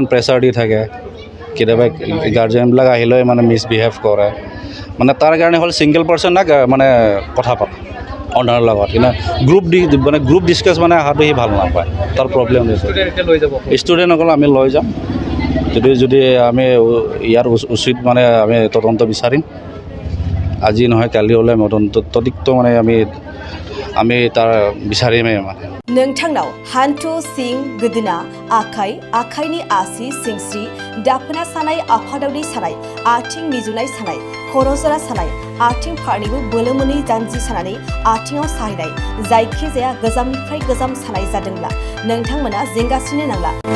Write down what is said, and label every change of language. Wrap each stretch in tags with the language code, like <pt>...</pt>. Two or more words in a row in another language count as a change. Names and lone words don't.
<as>প্ৰেছাৰ দি থাকে কেতিয়াবা গাৰ্জেনবিলাক আহিলেও মানে মিছবিহেভ কৰে মানে তাৰ কাৰণে হ'ল</as> <en>single person</en> <as>না মানে কথা পাত অনাৰৰ লগত কিন্তু</as> <en>group discuss</en> <as>মানে অহাটো সি ভাল নাপায় তাৰ প্ৰব্লেম হৈছে ষ্টুডেণ্টসকল আমি লৈ যাম যদি আমি ইয়াৰ উচিত মানে আমি তদন্ত বিচাৰিম আজি নহয় কালি হ'লে তদন্ত মানে আমি তাৰ বিচাৰিমেই মানে</as> <brx>नोंथांनाव हान्थु सिं गोदोना आखाइ आखाइनि आसि सिंस्रि दाफोना सानाय आफादावनि सानाय आथिं मिजुनाय सानाय खर' जरा सानाय आथिं फारनैबो बोलो मोनै जानजि सानानै आथिङाव साहैनाय जायखिजाया गोजामनिफ्राय गोजाम सानाय जादोंब्ला नोंथांमोना जिंगासिनो नांला</brx>